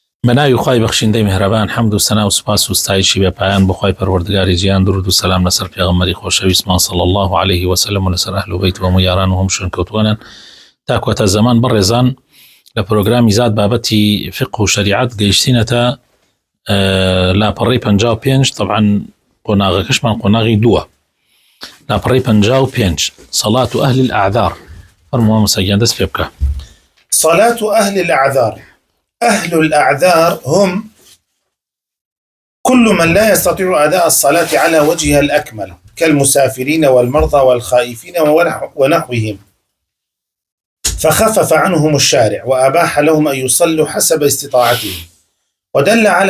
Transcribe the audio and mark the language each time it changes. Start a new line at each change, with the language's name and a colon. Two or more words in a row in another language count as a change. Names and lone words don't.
Central Kurdish: بەناوی خوای بەخشندەی میهرەبان حەمد و سەنا و سوپاس و ستایشی بێ پایان بۆ خوای پەروەردگاری جیان، درود و سەلام لەسەر پێغەمبەری خۆشەویستمان
Arabic: صلی الله عليه وسلم
Central Kurdish: و لەسەر ئەهل و بەیت و هەموو یاران و هەموو شوێنکەوتوانان تا کۆتە زەمان. بەڕێزان، لە پرۆگرامی زاد بابەتی فقه و شریعەت گەیشتینەتە لاپەڕەی 55. طبعا قۆناغەکەشمان قۆناغی دووە، لاپەڕەی 55
Arabic: صلاة أهل الأعذار.
Central Kurdish: فەرمووە مەسەگیان دەست پێ بکە.
Arabic: صلاة أهل الأعذار. أهل الأعذار هم كل من لا يستطيع أداء الصلاة على وجهها الأكمل كالمسافرين والمرضى والخائفين ونحوهم، فخفف عنهم الشارع وأباح لهم أن يصلوا حسب استطاعتهم، ودل على